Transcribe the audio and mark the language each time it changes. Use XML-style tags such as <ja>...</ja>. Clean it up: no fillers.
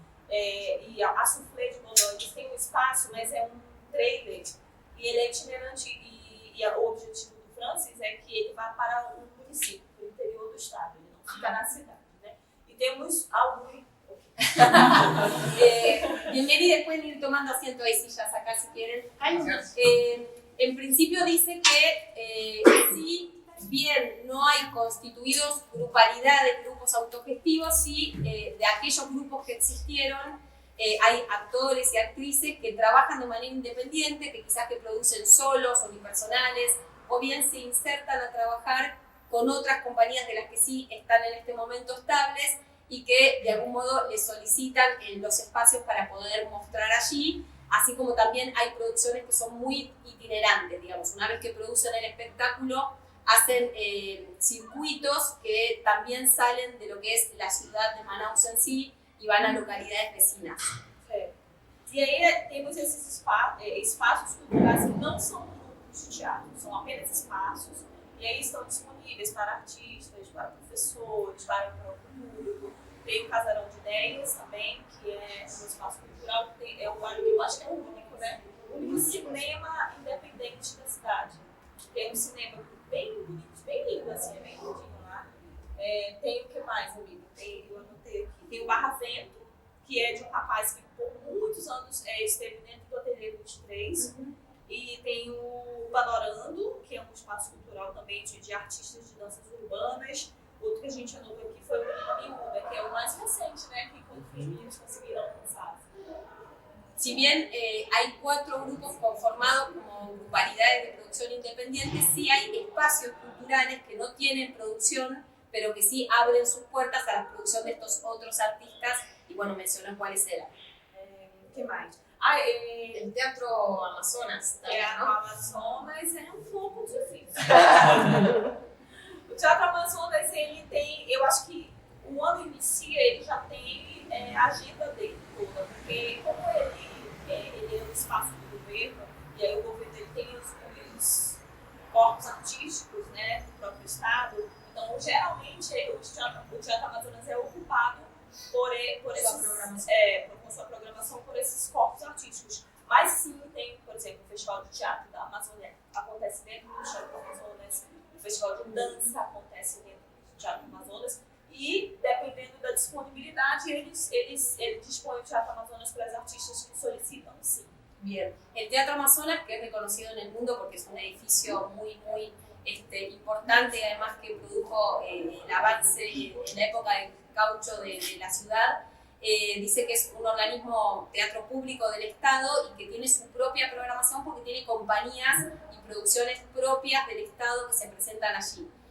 <pt>e a Soufflé de Bordeaux, eles têm um espaço, mas é um trailer, e ele é itinerante, e o objetivo do Francis é que ele vá para um município, para o interior do estado, ele não fica na cidade, né? E temos alguns...</pt> <es>Bienvenido, después ir tomando asiento ahí sillas acá si quieren. En principio dice que sí, bien no hay constituidos grupalidades, grupos autogestivos, sí de aquellos grupos que existieron hay actores y actrices que trabajan de manera independiente, que quizás que producen solos, unipersonales, o bien se insertan a trabajar con otras compañías de las que sí están en este momento estables y que de algún modo les solicitan los espacios para poder mostrar allí, así como también hay producciones que son muy itinerantes, digamos, una vez que producen el espectáculo hacen circuitos que también salen de lo que es la ciudad de Manaus en sí y van a localidades vecinas.</es> <pt>E aí temos esses espaços culturais que não são grupos de teatro, são apenas espaços, e aí estão disponíveis para artistas, para professores, para o próprio público. Tem o Casarão de Ideias também, que é um espaço cultural, eu acho que é o único, né? O único cinema independente da cidade. Tem um cinema bem bonito, bem lindo, assim, é bem lindinho lá. Tem o que mais, amigo? Eu anotei aqui. Tem o Barra Vento, que é de um rapaz que por muitos anos esteve dentro do Ateliê 23. E tem o Panorando, que é um espaço cultural também de artistas de danças urbanas. Outro que a gente anotou aqui foi o Menina Miúda, que é o mais recente, né, que os meninos conseguiram lançar.</pt> <es>Si bien hay 4 grupos conformados como grupalidades de producción independiente, sí hay espacios culturales que no tienen producción, pero que sí abren sus puertas a la producción de estos otros artistas, y bueno, mencionó cuáles eran. ¿Qué más? El Teatro Amazonas también, ¿no?</es> <pt>O Amazonas é um pouco difícil. O Teatro Amazonas, ele tem, eu acho que o ano inicia, ele já tem a agenda dele toda, porque como ele é um espaço do governo, e aí o governo ele tem os corpos artísticos, né, do próprio estado, então geralmente o Teatro Amazonas é ocupado com sua programação por esses corpos artísticos. Mas sim, tem, por exemplo, o Festival de Teatro da Amazônia acontece dentro do Teatro Amazonas, o Festival de Dança acontece dentro do Teatro Amazonas, e dependendo da disponibilidade, ele dispõe o Teatro Amazonas para os artistas que solicitam, sim.</pt> <es>Bien, el Teatro Amazonas, que es reconocido en el mundo porque es un edificio muy importante y además que produjo el avance en la época del caucho de la ciudad, dice que es un organismo teatro público del Estado y que tiene su propia programación porque tiene compañías y producciones propias del Estado que se presentan allí.</es>